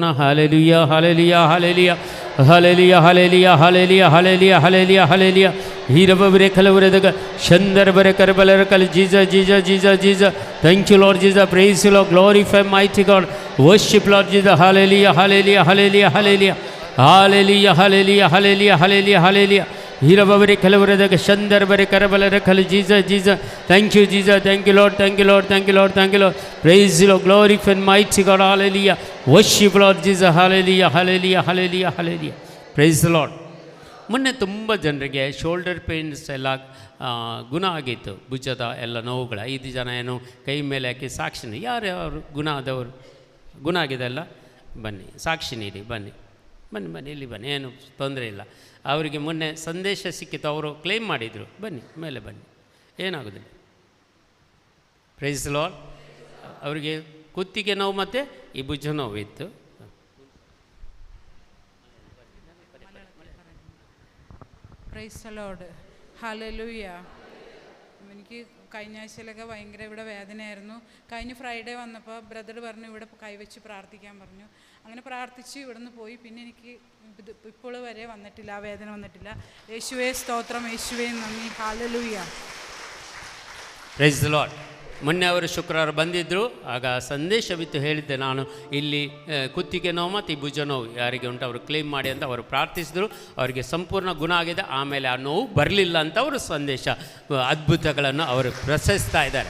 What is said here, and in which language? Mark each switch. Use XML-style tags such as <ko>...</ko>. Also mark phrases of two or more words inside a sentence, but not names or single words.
<en>ಹಾಲೆಲುಯ ಹಾಲೆಲುಯ ಹಾಲೆಲುಯ ಹಾಲೆಲುಯ ಹಾಲೆಲುಯ ಹಾಲೆಲುಯ ಹಾಲೆಲುಯ ಹಾಲೆಲುಯ ಹಾಲೆಲುಯ ಹೀರಬರೆ ಕಲವರೆದಾಗ ಶಂದರ ಬರೆ ಕರಬಲರ ಕಲ ಜೀಸ ಜೀಸ ಜೀಸ ಜೀಸ. Thank you Lord Jesus, praise you Lord, glorify mighty God, worship Lord Jesus. ಹಾಲೆಲುಯ ಹಾಲೆಲುಯ ಹಾಲೆಲುಯ ಹಾಲೆಲುಯ ಹಾಲೆಲುಯ ಹಾಲೆಲುಯ ಹಾಲೆಲುಯ ಹಾಲೆಲುಯ ಹಾಲೆಲುಯ ಹೀರಬರೆ ಕಲವರೆದಾಗ ಶಂದರ ಬರೆ ಕರಬಲರ ಕಲ ಜೀಸ ಜೀಸ. Thank you Jesus, Thank you Lord, thank you Lord, thank you Lord, thank you Lord, praise you Lord, glorify mighty God. Hallelujah worship Lord Jesus. Hallelujah hallelujah hallelujah hallelujah praise Lord.</en> <kn>ಮೊನ್ನೆ ತುಂಬ ಜನರಿಗೆ</kn> <en>shoulder pains</en> <kn>ಎಲ್ಲ ಗುಣ ಆಗಿತ್ತು, ಭುಜದ ಎಲ್ಲ ನೋವುಗಳು. 5 ಜನ ಏನು ಕೈ ಮೇಲೆ ಹಾಕಿ ಸಾಕ್ಷಿ ಯಾರು ಗುಣ ಆದವರು, ಗುಣ ಆಗಿದೆಲ್ಲ ಬನ್ನಿ ಸಾಕ್ಷಿ ನೀಡಿ, ಬನ್ನಿ ಬನ್ನಿ ಬನ್ನಿ ಇಲ್ಲಿ ಬನ್ನಿ, ಏನು ತೊಂದರೆ ಇಲ್ಲ. ಅವರಿಗೆ ಮೊನ್ನೆ ಸಂದೇಶ ಸಿಕ್ಕಿತ್ತು, ಅವರು ಕ್ಲೇಮ್ ಮಾಡಿದರು. ಬನ್ನಿ ಮೇಲೆ ಬನ್ನಿ, ಏನಾಗೋದಿಲ್ಲ.</kn> <en>praise Lord.</en> <kn>ಅವರಿಗೆ ಕುತ್ತಿಗೆ ನೋವು ಮತ್ತು ಈ ಭುಜ ನೋವು ಇತ್ತು.</kn> <en>praise Lord, hallelujah.</en> <ml>എനിക്ക് കഴിഞ്ഞ ആഴ്ചയിലൊക്കെ ഭയങ്കര ഇവിടെ വേദനയായിരുന്നു. കഴിഞ്ഞ ഫ്രൈഡേ വന്നപ്പോൾ ബ്രദർ പറഞ്ഞു ഇവിടെ കൈവച്ച് പ്രാർത്ഥിക്കാൻ പറഞ്ഞു. അങ്ങനെ പ്രാർത്ഥിച്ച് ഇവിടുന്ന് പോയി. പിന്നെ എനിക്ക് ഇപ്പോൾ വരെ വന്നിട്ടില്ല, ആ വേദന വന്നിട്ടില്ല. യേശുവേ സ്തോത്രം, യേശുവേ നന്ദി, ഹല്ലേലൂയ.</ml> <en>praise the Lord.</en> <kn>ಮೊನ್ನೆ ಅವರು ಶುಕ್ರವಾರ ಬಂದಿದ್ದರು, ಆಗ ಸಂದೇಶವಿತ್ತು, ಹೇಳಿದ್ದೆ ನಾನು ಇಲ್ಲಿ ಕುತ್ತಿಗೆ ನೋವು ಮತ್ತು ಈ ಭುಜ ನೋವು ಯಾರಿಗೆ ಉಂಟು ಅವರು ಕ್ಲೇಮ್ ಮಾಡಿ ಅಂತ ಅವರು ಪ್ರಾರ್ಥಿಸಿದ್ರು. ಅವರಿಗೆ ಸಂಪೂರ್ಣ ಗುಣ ಆಗಿದೆ. ಆಮೇಲೆ ಆ ನೋವು ಬರಲಿಲ್ಲ ಅಂತ ಅವರು ಸಂದೇಶ ಅದ್ಭುತಗಳನ್ನು ಅವರು ಪ್ರಶಸ್ತಾ ಇದ್ದಾರೆ.</kn>